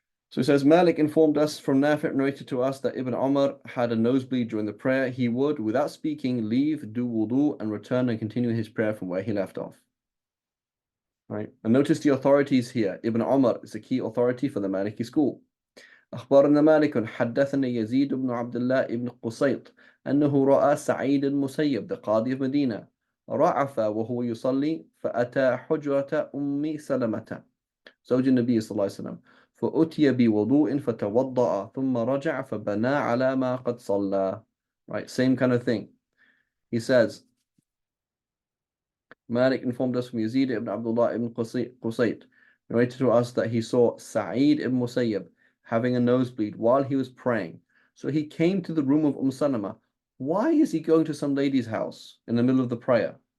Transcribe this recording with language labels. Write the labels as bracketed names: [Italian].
[English] So it says, Malik informed us from Nafi' narrated to us that Ibn Umar had a nosebleed during the prayer. He would, without speaking, leave, do wudu, and return and continue his prayer from where he left off. Right? And notice the authorities here. Ibn Umar is a key authority for the Maliki school. [Arabic] أخبرنا مالك حدثنا يزيد بن عبد الله بن قصيط أنه رأى سعيد المسيب the قاضي of مدينة رعف وهو يصلي فأتى حجرة أم سلمة زوج النبي صلى الله عليه وسلم فأتي بوضوء فتوضأ ثم رجع فبنى على ما قد صلى. [English] Right, same kind of thing. He says, Malik informed us from Yazid ibn Abdullah ibn Qusayt, narrated to us that he saw Sa'id ibn Musayyib having a nosebleed while he was praying. So he came to the room of Salama. Why is he going to some lady's house in the middle of the prayer?